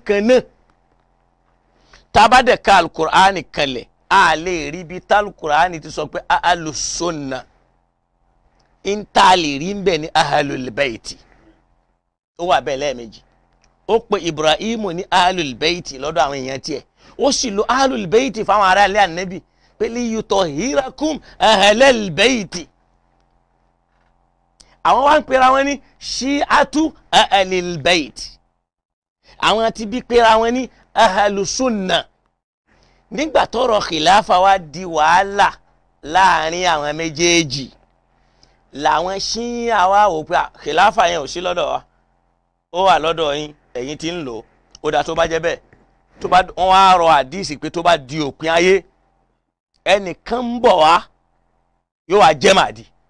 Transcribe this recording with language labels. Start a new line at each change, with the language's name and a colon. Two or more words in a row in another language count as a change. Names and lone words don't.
Yoruba: kan náà tábàdẹ̀ka alukur'ani kanlẹ̀ a lè rí bí talukur'ani ti sọ pé
Arabic: أهل السنة
Yoruba: ń ta lè rí ń bẹ̀ ní
Arabic: أهل البيت
Yoruba: ó wà bẹ́ẹ̀ lẹ́ẹ̀mejì ó pe Ibrahimu ní
Arabic: أهل البيت
Yoruba: lọ́dọ̀ àwọn èèyàn tiẹ̀ ó sì lo
Arabic: أهل البيت
Yoruba: fáwọn ará ilé ànábì pé
Arabic: ليطهركم أهل البيت
Yoruba: àwọn wá ń pera wọn ní ṣíàtú
Arabic: أهل البيت
Yoruba: àwọn ti bí pera wọn ní
Arabic: أهل السنة
Yoruba: nígbà tọ́rọ̀ khilafa wá di wàhálà láàrin àwọn méjèèjì làwọn ṣíà wá wò pé khilafa yẹn ò sí lọ́dọ̀ wa ó wà lọ́dọ̀ yín ẹ̀yin tí ń lò ó dá tó bá jẹ́ bẹ́ẹ̀ tó bá wọ́n wá rọ àdíìsì pé tó bá di òpin ayé ẹnìkan ń bọ̀ wá yóò wá jẹ́ Mahdi